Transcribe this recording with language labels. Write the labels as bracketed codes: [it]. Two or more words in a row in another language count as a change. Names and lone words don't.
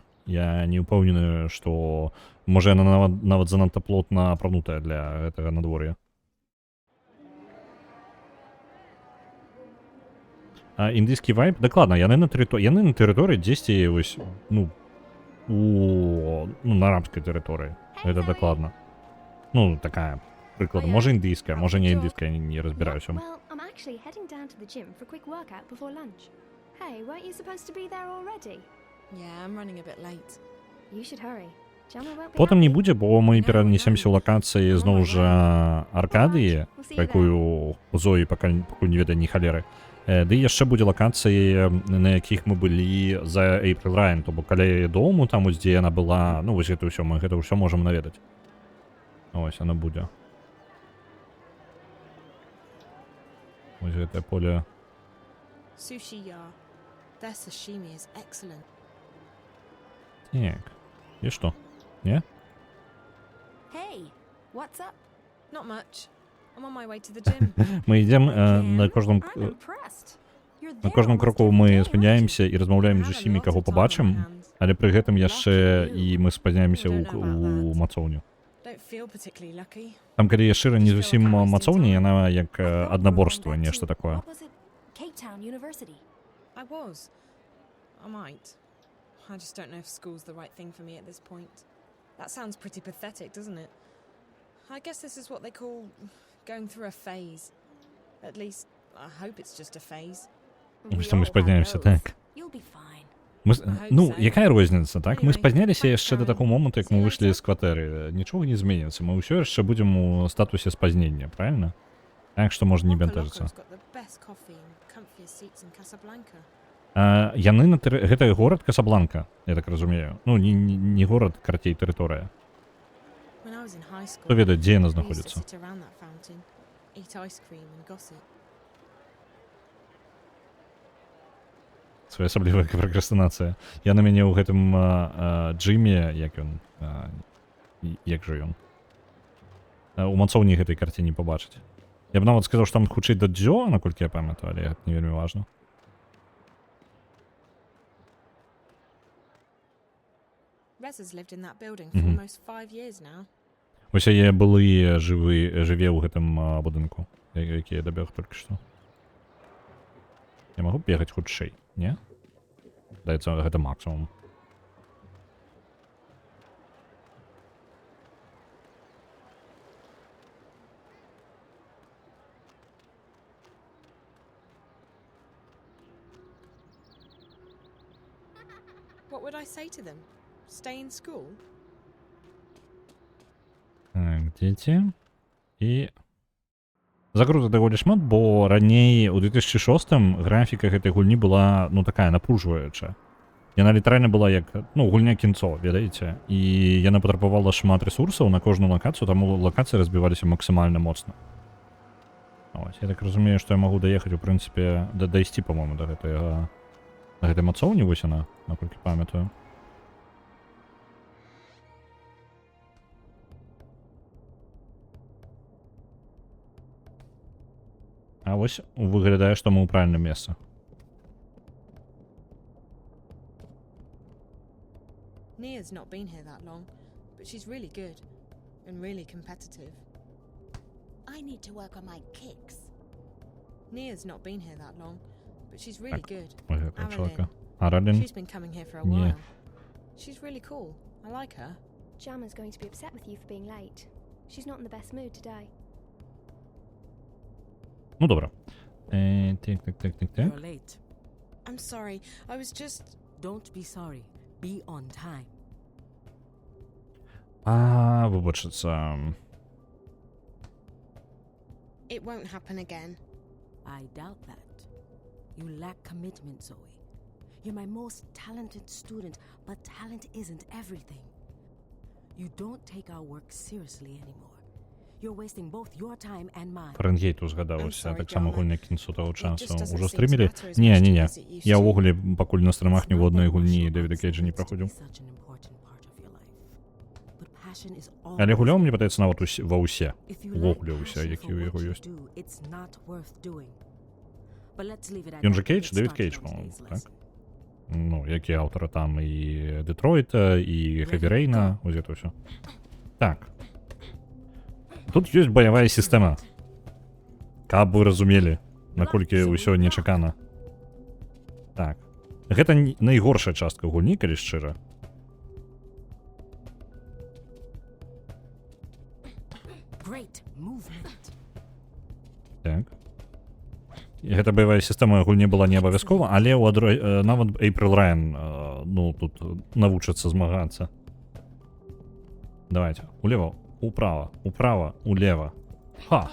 [be] Я не ўпэўнены, што можа яна нават занадта плотна апранутая для гэтага надвор'я. індыйскі вайб, дакладна, яны на тэрыторыі дзесьці вось, ну, на арабскай тэрыторыі. Гэта дакладна. Ну, такая, прыклад, можа індыйская, можа не індыйская, не разбіраюся. [en] Well, I'm actually heading down to the gym for a quick workout before lunch. Hey, weren't you supposed to be there already? Yeah, I'm running a bit late. You should hurry. Jama won't be [be] Потым не [en] happy. [be] будзе, бо мы перанесемся ў лакацыі зноў жа Аркадыі, якую Зоі пакуль не ведае ні халеры. Ды яшчэ будзе лакацыі, на якіх мы былі за April Ryan, то бок каля яе дому, там, дзе яна была, ну, вось гэта ўсё, мы гэта ўсё можам наведаць. Ось, яна будзе. Ось гэтае поле. [en] Sushi Yar. Their sashimi is excellent. [be] Так, і што? Не? [en] Hey, what's up? Not much. I'm on my way to the gym. [be] Мы ідзем на кожным... [en] I'm impressed. You're [be] На [en] there [be] кожным [en] almost [be] кроку [en] every [be] мы [en] day, aren't you? [be] спыняемся і размаўляем з усімі, каго пабачым, але пры гэтым яшчэ і мы спазняемся ў мацоўню. [en] Don't feel particularly lucky. [be] Там, калі я шчыра, не зусім мацоўня, яна як аднаборства, нешта такое. [en] What was it? Cape Town University. I was. I might. I just don't know if school's the right thing for me at this point. That sounds pretty pathetic, doesn't it? I guess this is what they call going through a phase. At least, I hope it's just a phase. [be] Што мы спазняемся, так. [en] You'll be fine. [be] Ну, якая розніца, так? Мы спазняліся яшчэ да такого моманту, як мы выйшлі з кватэры. Нічога не зменіцца, мы ўсё яшчэ будзем у статусе спазнення, правильно? Так што можна не бянтэжыцца. [en] Got the best coffee and comfiest seats in Casablanca. [be] Яны на гэта горад Касабланка, я так разумею. Ну, не горад, карцей тэрыторыя. [en] When I was in high school, [be] Хто ведае, дзе яна [en] we used to [be] знаходзіцца? [en] sit around that fountain, eat ice cream and gossip. [be] Своеасаблівая пракрастынацыя. Я на мяне ў гэтым джыме, як ён, як жа ён, у мацоўні гэтай карціні пабачыць. Я б нават сказаў, што там хутчэй да дзё, наколькі я памятаю, але гэта не вельмі важна. [en] Rez has lived in that building for almost 5 years now. [be] Вось яе былы жыве ў гэтым будынку, які я дабег толькі што. Я магу бегаць хутчэй, не? Даецца, гэта максимум. [en] What would I say to them? Stay in school? [be] Так, дзеці. І... Закрутак даволі шмат, бо раней у 2006-м графіка гэтай гульні была, ну, такая напружваючая. Яна літаральна была як, ну, гульня кінцо, ведаеце? І яна патрабавала шмат рэсурсаў на кожную лакацыю, таму лакацыі разбіваліся максімальна моцна. Ось, я так разумею, што я магу даехаць, у прынцыпе, дайсці, па-моему, да гэтай мацоўні, вось яна, наколькі памятаю. А вось выглядае, што мы ў правільным месцы. [en] Nia's not been here that long, but she's really good and really competitive. I need to work on my kicks. Nia's not been here that long, but she's really good. [be] Ось гэтага чалавека. [en] She's [be] Аралін? [en] been coming here for a Yeah. while. She's really cool. I like her. Jama's going to be upset with you for being late. She's not in the best mood today. Ну, добра. Так. You're late. I'm sorry. I was just... Don't be sorry. Be on time. [uk] Вибачиться. [en] It won't happen again. I doubt that. You lack commitment, Zoe. You're my most talented student, but talent isn't everything. You don't take our work seriously anymore. You're wasting both your time and mine. [be] Фаренгейту згадалося, так само гульня кінцу того часу. [en] doesn't [be] Уже [en] seem to [be] стрімілі? [en] matter as [be] Ні. [en] much as it used [be] Я [en] to. [be] увогуле пакуль на стримах [uk] ні в одної [en] It's not [be] гульні [en] that [be] Девіда [en] much [be] Кейджа не [en] fun [uk] проходив. [en] to be such an important part of your life. But passion is all [be] Але гуляв, [en] worth [be] мені [en] it. [be] падається, нават ва ўсе. [en] If you [be] Увогуле [en] lack [be] ўсе, [en] passion [be] які [en] for [be] ў [en] what [be] яго [en] you [be] ёсць. [en] do, it's not worth doing. But let's leave it at [be] Ён [en] that [be] же [en] and [be] Кейдж, [en] get [be] Девід [en] started [be] Кейдж, [en] on [uk] по-моєму, [en] today's [be] так? [en] lesson. [be] Ну, які аўтары там і Детройта, і Хеві Рейна, ось гэта ўсё. Так. Тут ёсць баявая сістэма. Каб вы разумелі, наколькі ўсё нечакана. Так. Гэта найгоршая частка гульні, калі шчыра. [en] Great movement. [be] Так. І гэта баявая сістэма гульні была не абавязкова, але нават April Ryan, ну, тут навучыцца змагацца. Давайте. Улева, управа, управа, улева. Ха!